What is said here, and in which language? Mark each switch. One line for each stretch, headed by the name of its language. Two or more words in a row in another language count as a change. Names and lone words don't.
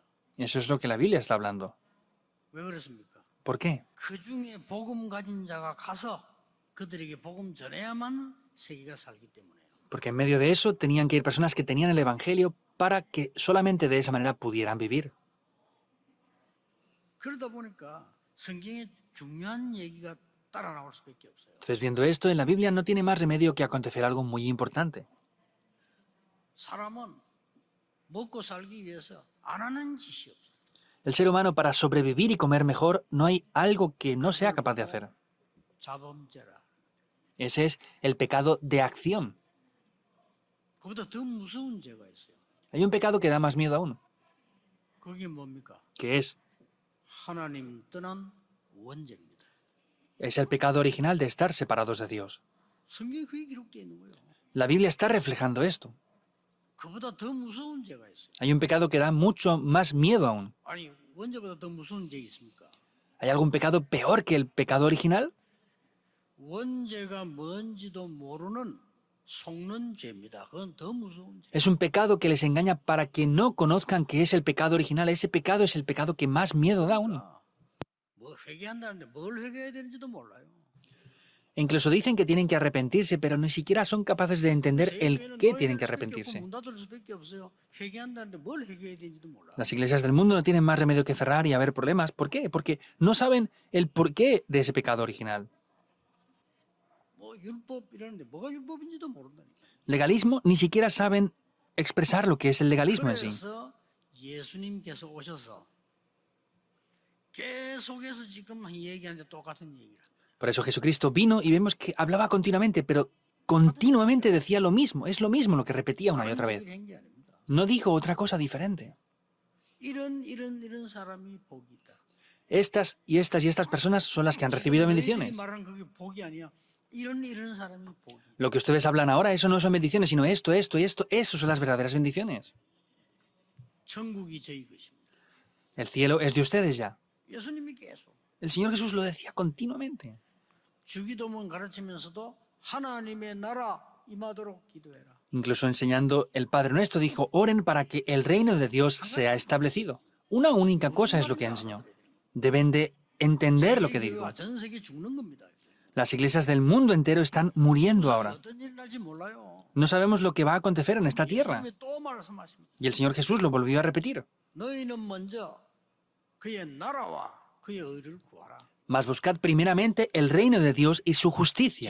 Spanish: Eso es lo que la Biblia está hablando.
Korean: 왜 그렇습니까?
Spanish: ¿Por qué?
Korean: 그 중에 복음 가진 자가 가서 그들에게 복음 전해야만 세계가 살기 때문에요.
Spanish: Porque en medio de eso tenían que ir personas que tenían el Evangelio para que solamente de esa manera pudieran vivir.
Korean: 그러다 보니까 성경에 중요한 얘기가 따라 나올 수밖에 없어요.
Spanish: Entonces, viendo esto, en la Biblia no tiene más remedio que acontecer algo muy importante.
Korean: 사람은 먹고 살기 위해서 안 하는 짓이 없어요.
Spanish: El ser humano, para sobrevivir y comer mejor, no hay algo que no sea capaz de hacer.
Korean: 자범죄라.
Spanish: Ese es el pecado de acción.
Korean: 그보다 더 무서운 죄가 있어요.
Spanish: Hay un pecado que da más miedo aún,
Korean: 그게 뭡니까?
Spanish: que es
Korean: 하나님 떠난 원죄입니다.
Spanish: el pecado original de estar separados de Dios.
Korean: 성경에 그게 기록되어 있는 거예요.
Spanish: La Biblia está reflejando esto.
Korean: 그보다 더 무서운 죄가 있어요.
Spanish: Hay un pecado que da mucho más miedo aún.
Korean: 아니 원죄보다 더 무서운 죄 있습니까?
Spanish: ¿Hay algún pecado peor que el pecado original?
Korean: 원죄가 뭔지도 모르는 속는 죄입니다. 그건 더 무서운 죄.
Spanish: Es un pecado que les engaña para que no conozcan que es el pecado original. Ese pecado es el pecado que más miedo da aún.
Korean: 뭐 회개한다는데 뭘 회개해야 되는지도 몰라요.
Spanish: E incluso dicen que tienen que arrepentirse, pero ni siquiera son capaces de entender el
Korean: 세계에는
Spanish: qué tienen que
Korean: 노예될 수밖에 없고
Spanish: arrepentirse.
Korean: 문 닫을 수밖에 없어요. 회개한다는데 뭘 회개해야 되는지도 몰라.
Spanish: Las iglesias del mundo no tienen más remedio que cerrar y haber problemas. ¿Por qué? Porque no saben el porqué de ese pecado original.
Korean: 뭐 율법이라는데 뭐가 율법인지도 모른다니까.
Spanish: Legalismo, ni siquiera saben expresar lo que es el legalismo en sí.
Korean: 그래서 예수님께서 오셔서 계속해서 지금 얘기하는데 똑같은 얘기라.
Spanish: Por eso Jesucristo vino y vemos que hablaba continuamente, pero continuamente decía lo mismo. Es lo mismo lo que repetía una y otra vez.
Korean: 얘기를 한게 아닙니다.
Spanish: No dijo otra cosa diferente.
Korean: 이런 사람이 복이 있다.
Spanish: Estas y estas y estas personas son las que han recibido
Korean: 너희들이
Spanish: bendiciones.
Korean: 말하는 그게 복이 아니야. 이런 사람이 복이.
Spanish: Lo que ustedes hablan ahora, eso no son bendiciones, sino esto, esto y esto. Eso son las verdaderas bendiciones.
Korean: 천국이 저희 것입니다.
Spanish: El cielo es de ustedes ya.
Korean: 예수님이 계속
Spanish: El Señor Jesús lo decía continuamente.
Korean: 주기도문 가르치면서도 하나님의 나라 임하도록 기도해라.
Spanish: Incluso enseñando el Padre Nuestro dijo, oren para que el reino de Dios sea establecido. Una única cosa es lo que enseñó. Deben de entender lo que dijo.
Korean: 세계교회가 전 세계 죽는 겁니다.
Spanish: Las iglesias del mundo entero están muriendo ahora.
Korean: 어떤 일이 날지 몰라요.
Spanish: No sabemos lo que va a acontecer en esta tierra.
Korean: 예수님이 또 말씀하십니다.
Spanish: Y el Señor Jesús lo volvió a repetir.
Korean: 너희는 먼저 그의 나라와 그의 의를 구하라.
Spanish: Mas buscad primeramente el reino de Dios y su justicia.